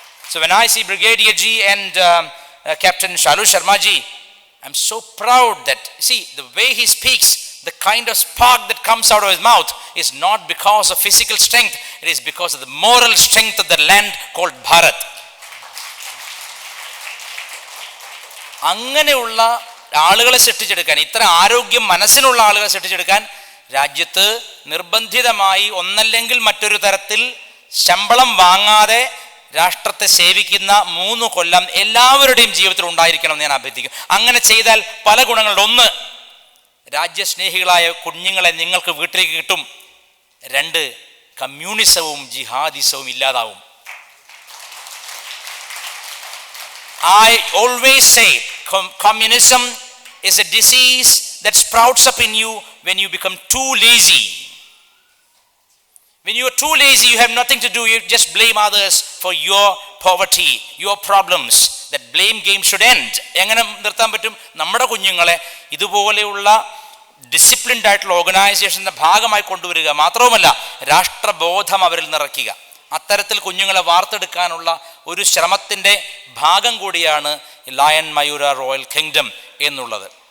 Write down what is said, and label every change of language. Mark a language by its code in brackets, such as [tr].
[en] So when I see Brigadier Ji and Captain Shalu Sharma Ji, I'm so proud that, see, the way he speaks, the kind of spark that comes out of his mouth is not because of physical strength, it is because of the moral strength of the land called Bharat. [ml] അങ്ങനെയുള്ള ആളുകളെ സൃഷ്ടിച്ചെടുക്കാൻ, ഇത്ര ആരോഗ്യം മനസ്സിനുള്ള ആളുകളെ സൃഷ്ടിച്ചെടുക്കാൻ രാജ്യത്ത് നിർബന്ധിതമായി ഒന്നല്ലെങ്കിൽ മറ്റൊരു തരത്തിൽ ശമ്പളം വാങ്ങാതെ രാഷ്ട്രത്തെ സേവിക്കുന്ന 3 കൊല്ലം എല്ലാവരുടെയും ജീവിതത്തിൽ ഉണ്ടായിരിക്കണം എന്ന് ഞാൻ അഭ്യർത്ഥിക്കും. അങ്ങനെ ചെയ്താൽ പല ഗുണങ്ങളുണ്ട്. 1, രാജ്യസ്നേഹികളായ കുഞ്ഞുങ്ങളെ നിങ്ങൾക്ക് വീട്ടിലേക്ക് കിട്ടും. 2, കമ്മ്യൂണിസവും ജിഹാദിസവും ഇല്ലാതാവും. [en] I always say communism is a disease that sprouts up in you when you become too lazy. When you are too lazy, you have nothing to do, you just blame others for your poverty, your problems. That blame game should end. [ml] എങ്ങനെ നിർത്താൻ പറ്റും? നമ്മുടെ കുഞ്ഞുങ്ങളെ ഇതുപോലെയുള്ള disciplined ആയിട്ടുള്ള ഓർഗനൈസേഷൻ്റെ ഭാഗമായി കൊണ്ടുവരിക, മാത്രവുമല്ല രാഷ്ട്രബോധം അവരിൽ നിറയ്ക്കുക. അത്തരത്തിൽ കുഞ്ഞുങ്ങളെ വാർത്തെടുക്കാനുള്ള ഒരു ശ്രമത്തിൻ്റെ ഭാഗം കൂടിയാണ് ലയൺ മയൂര റോയൽ കിങ്ഡം എന്നുള്ളത്.